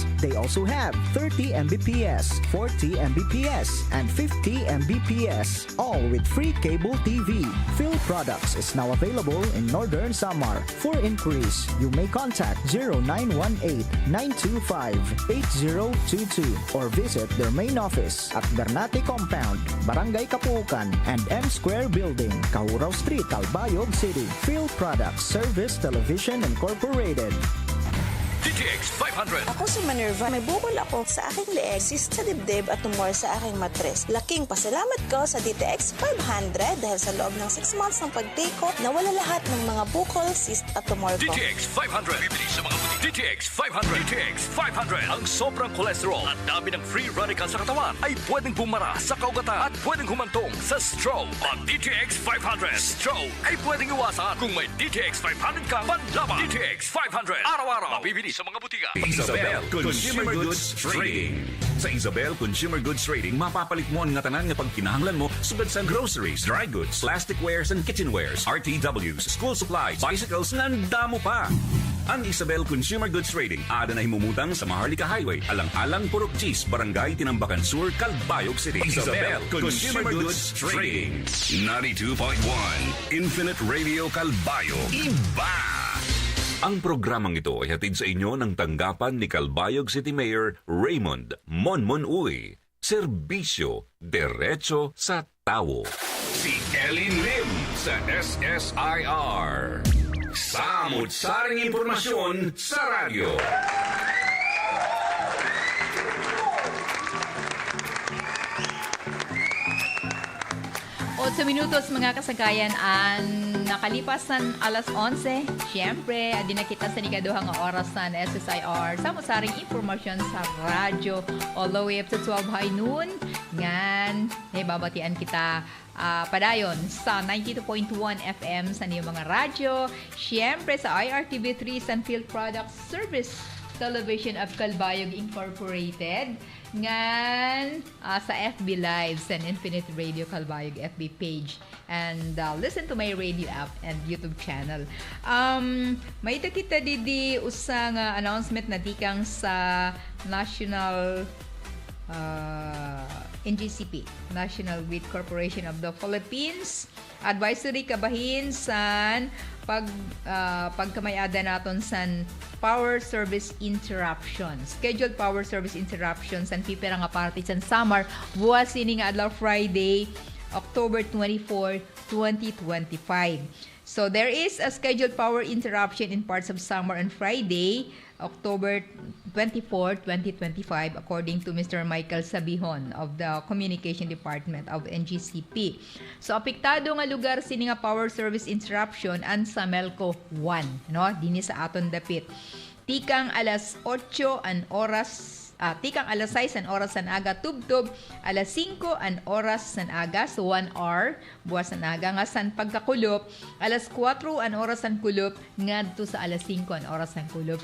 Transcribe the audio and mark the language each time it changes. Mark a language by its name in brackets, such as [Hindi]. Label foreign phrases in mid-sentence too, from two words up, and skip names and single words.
[English] They also have 30 Mbps, 40 Mbps, and 50 Mbps, all with free cable TV. FILPRODUCTS is now available in Northern Samar. For inquiries, you may contact 0918-925-8022 or visit their main office at Bernate Compound, Barangay Capoocan, and M Square Building, Kahuraw Street, Calbayog City. FILPRODUCTS Service Television Incorporated. DTX 500. [Filipino] Ako si Minerva. May bukol ako sa aking leeg, cyst sa dibdib at tumor sa aking matres. Laking pasalamat ko sa DTX 500 dahil sa loob ng 6 months ng pag-take ko, nawala lahat ng mga bukol, cyst at tumor ko. DTX 500. Bibili sa mga butik. DTX 500. DTX 500. Ang sobrang cholesterol at dami ng [English] free radicals [Filipino] sa katawan ay pwedeng bumara sa kaugatan at pwedeng humantong sa stroke. Ang DTX 500. Stroke ay pwedeng iwasan kung may DTX 500 kang panlaban. DTX 500. Araw-araw. Mabibili sa mga butika. Isabel Consumer Goods Trading. [Waray] Sa Isabel Consumer Goods Trading, mapapalit mo ang tanan nga pagkinahanglan mo sugad sa groceries, [English] dry goods, plasticwares and kitchenwares, RTWs, school supplies, bicycles, nandamo pa. [Waray] Ang Isabel Consumer Goods Trading ada na himumutang sa Maharlika Highway, Alang-Alang, Purok Gis, Barangay Tinambakan Sur, Calbayog City. Isabel Consumer Goods Trading. 92.1 Infinite Radio Calbayog. Iba! [Filipino] Ang programang ito ay hatid sa inyo ng tanggapan ni Calbayog City Mayor Raymond Monmon Uy. Serbisyo diretso sa tao. [Waray] Si Eleen Lim sa SSIR. Samu'T Saring Impormasyon sa radyo. 8 minutos mga kasagayan ang nakalipas ng alas 11. Siyempre, adi na kita sa nikaduhang oras ng SSIR. Samu'T Saring Impormasyon sa radyo [English] all the way up to 12 high noon. [Waray] Ngan, babatian kita padayon sa 92.1 FM sa niyong mga radyo. Siyempre sa IRTV3 sa FILPRODUCTS Service Television of Calbayog Incorporated. Ngan sa FB Live sa Infinite Radio Calbayog FB page [English] and listen to my radio app and YouTube channel. [Waray] May kita di usang announcement na tikang sa National NGCP, National Grid Corporation of the Philippines. Advisory kabahin san pagkamayada naton san [English] power service interruptions. Scheduled power service interruptions [Waray] san pipera nga parte san summer buwas ini nga adlaw Friday, October 24, 2025. [English] So there is a scheduled power interruption in parts of Samar on Friday, October 24, 2025, according to Mr. Michael Sabihon of the Communication Department of NGCP. [Waray] So apektado nga lugar sini nga [English] power service interruption [Waray] an sa Melco 1, no? Dinhi sa aton dapit. Tikang alas 8 an oras tikang alas 6 an oras san aga tubtob, alas 5 an oras san aga, so 1 hour buwas san aga nga san pagkakulop, alas 4 an oras san kulop ngadto sa alas 5 an oras san kulop.